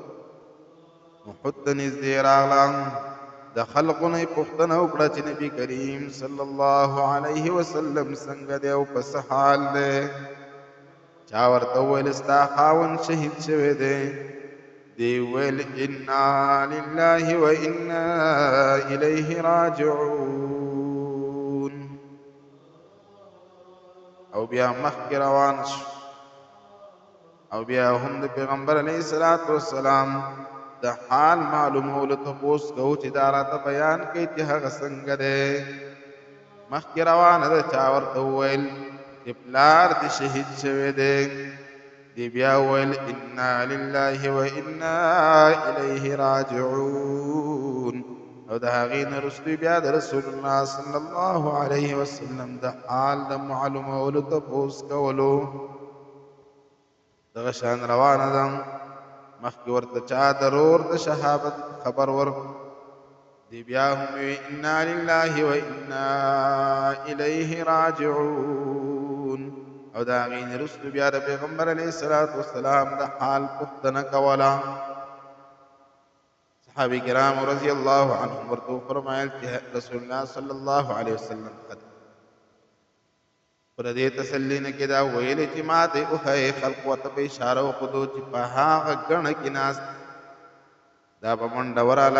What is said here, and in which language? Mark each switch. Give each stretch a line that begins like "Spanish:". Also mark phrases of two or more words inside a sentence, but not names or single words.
Pashto: احد ته نږدې راغله، د خلقو نه یې پوښتنه وکړه چې نبي کریم
Arabic: صلی الله علیه وسلم
Pashto: څنګه دی او په څه حال دی. چا ورته وویل ستا خاوند شهید شوی دی. دی ویل
Arabic: انا لله و انا الیه راجعون.
Pashto: او بیا مخکې روان شو او بیا هم د پیغمبر
Arabic: علیه الصلاۃ والسلام
Pashto: د حال معلومولو تپوس کوو چې دا راته بیان کوي چې هغه څنګه دی. مخکې روانه ده، چا ورته وویل چې پلار دې شهید شوی دی. دی بیا وویل
Arabic: انا لله و انا الیه راجعون.
Pashto: او د هغې نه وروسته بیا د رسول الله
Arabic: صلی الله علیه وسلم
Pashto: د حال د معلومولو تپوس کولو دغه شان روانه ده. مخکې ورته چا ضرور د شهادت خبر ورکړ، دی بیا هم وی
Arabic: انا لله و انا الیه راجعون.
Pashto: او د هغې نه وروسته بیا د پیغمبر
Arabic: علیه الصلاۃ والسلام
Pashto: د حال پوښتنه کوله. صحابه کرام
Arabic: رضی الله عنهم
Pashto: ورته وفرمایل چې رسول الله
Arabic: صلی الله علیه وسلم
Pashto: قد پر دې تسلی نه کې دا ویلې چې ما ته وښایې خلق ورته په اشاره وښودو چې په هغه ګڼه کې ناست دا په منډه وراله.